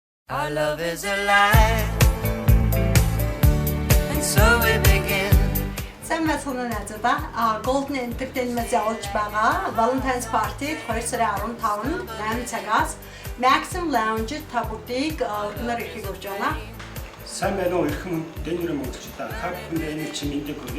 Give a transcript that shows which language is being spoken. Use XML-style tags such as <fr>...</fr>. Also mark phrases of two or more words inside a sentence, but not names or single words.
<en>Our love is alive, and so we begin.</en> <mn>Сайн мэцхан найзуудаа Golden Entertainment явуулж байгаа Valentine's Party 2 сарын 15-нд 8 цагаас Maxim Lounge та бүгдийг өргөнөөр ирэхийг урьж байна. Сайн байна уу эрхэм дэнүрэн мөнгөчтэй та бүхэнд энэ чи мэдээг хүргэе.</mn>